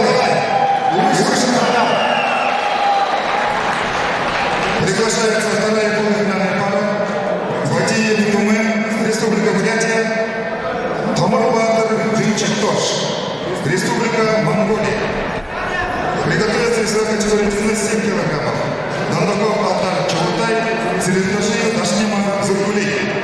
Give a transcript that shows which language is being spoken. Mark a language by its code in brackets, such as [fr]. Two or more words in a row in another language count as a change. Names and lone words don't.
[ru] Приглашается вторая полуфинальная пара. Владимир Тумен, Республика Бурятия, Томар-Батыр Джинчик-Тош, Республика Монголия. Приготовиться весовой категории 97 килограммов. Дандаков Алтар Чаутай, Целитнаши Дашнима Зургули.